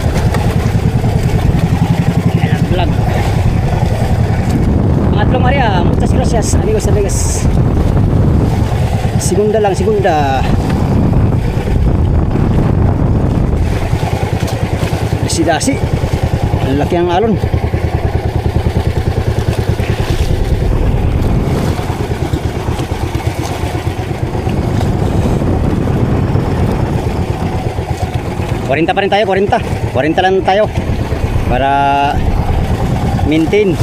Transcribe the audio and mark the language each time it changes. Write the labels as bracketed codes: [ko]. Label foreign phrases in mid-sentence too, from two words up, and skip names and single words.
[tl] Vlog. Pangatlong area. [es] Muchas gracias, amigos, amigas. [tl] Segunda lang, segunda. Dasi-dasi. Ang laki ang alon. Kuwarenta pa rin tayo, 40 lang tayo para maintain.